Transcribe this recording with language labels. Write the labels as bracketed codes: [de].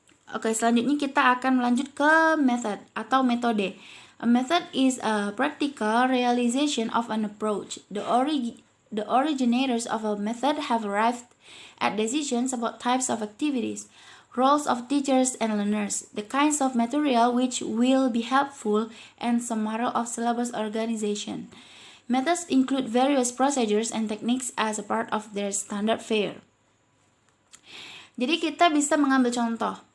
[id] Oke, selanjutnya kita akan melanjut ke method atau metode. [en] A method is a practical realization of an approach. The originators of a method have arrived at decisions about types of activities, roles of teachers and learners, the kinds of material which will be helpful, and some model of syllabus organization. Methods include various procedures and techniques as a part of their standard fare. [id] Jadi kita bisa mengambil contoh.